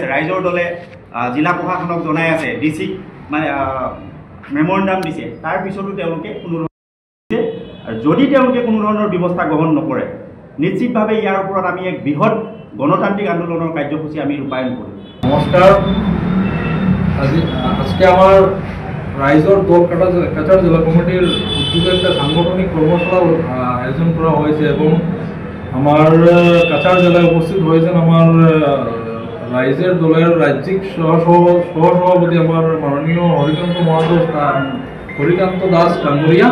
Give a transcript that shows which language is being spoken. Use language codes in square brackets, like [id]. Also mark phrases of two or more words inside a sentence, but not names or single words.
[as] ৰাইজৰ দলে জিলা প্ৰশাসনক জনাই আছে, ডিচিক মানে মেমৰেণ্ডাম দিছে, তাৰ পিছতো তেওঁলোকে কোনো যদি তেওঁলোকে কোনো ধৰণৰ ব্যৱস্থা গ্ৰহণ নকৰে, নিশ্চিতভাৱে ইয়াৰ ওপৰত আমি এক বৃহৎ গণতান্ত্ৰিক আন্দোলনৰ কাৰ্যসূচী আমি ৰূপায়ণ কৰিম। নমস্কাৰ। [bn] আজকে আমার রাইজর দল কাছাড় জেলা কমিটির উদ্যোগে একটা সাংগঠনিক কর্মশালার আয়োজন করা হয়েছে এবং আমার কাছাড় জেলায় উপস্থিত হয়েছেন আমার রাইজের দলের রাজ্যিক সহসভাপতি আমার মাননীয় হরিকান্ত দাস কাঙ্গুরিয়া।